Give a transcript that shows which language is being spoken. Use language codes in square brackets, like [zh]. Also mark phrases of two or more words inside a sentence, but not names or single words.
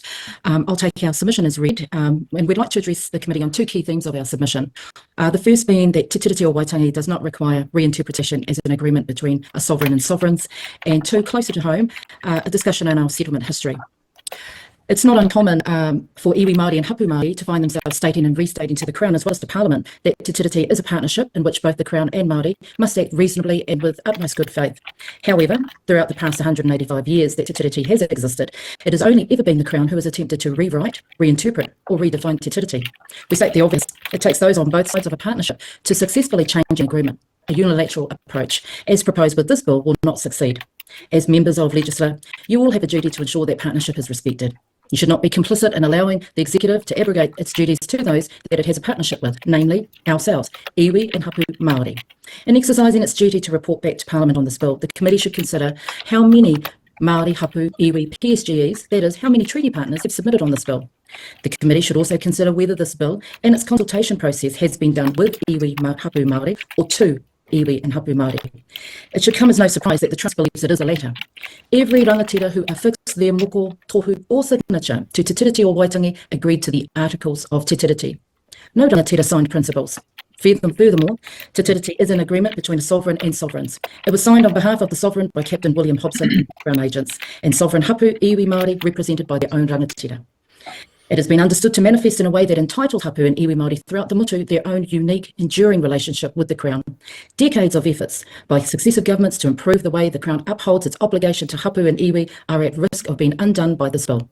[en] I'll take our submission as read, and we'd like to address the committee on two key themes of our submission. The first being that Te Tiriti o Waitangi does not require reinterpretation as an agreement between a sovereign and sovereigns, and two, closer to home, a discussion on our settlement history. It's not uncommon for [mi] iwi Māori [en] and [mi] hapu Māori [en] to find themselves stating and restating to the Crown as well as to Parliament that Te Tiriti is a partnership in which both the Crown and Māori must act reasonably and with utmost good faith. However, throughout the past 185 years that Te Tiriti has existed, it has only ever been the Crown who has attempted to rewrite, reinterpret or redefine Te Tiriti. We state the obvious, it takes those on both sides of a partnership to successfully change an agreement. A unilateral approach, as proposed with this bill, will not succeed. As members of Legislature, you all have a duty to ensure that partnership is respected. You should not be complicit in allowing the executive to abrogate its duties to those that it has a partnership with, namely ourselves, [mi] iwi [en] and [mi] hapu Māori. [en] In exercising its duty to report back to Parliament on this bill, the committee should consider how many [mi] Māori, hapu, iwi, [en] PSGEs, that is, how many treaty partners have submitted on this bill. The committee should also consider whether this bill and its consultation process has been done with [mi] iwi, hapu Māori [en] or to iwi and [mi] hapu Māori. [en] It should come as no surprise that the Trust believes it is the latter. Every rangatira who affixed their [mi] moko, tohu [en] or signature to Te Tiriti o Waitangi agreed to the Articles of Te Tiriti. No rangatira signed principles. Furthermore, Te Tiriti is an agreement between a sovereign and sovereigns. It was signed on behalf of the sovereign by Captain William Hobson, Crown agents, and sovereign [mi] hapu iwi Māori [en] represented by their own rangatira. It has been understood to manifest in a way that entitled hapu and [mi] iwi Māori [en] throughout the mutu their own unique, enduring relationship with the Crown. Decades of efforts by successive governments to improve the way the Crown upholds its obligation to hapu and iwi are at risk of being undone by this bill.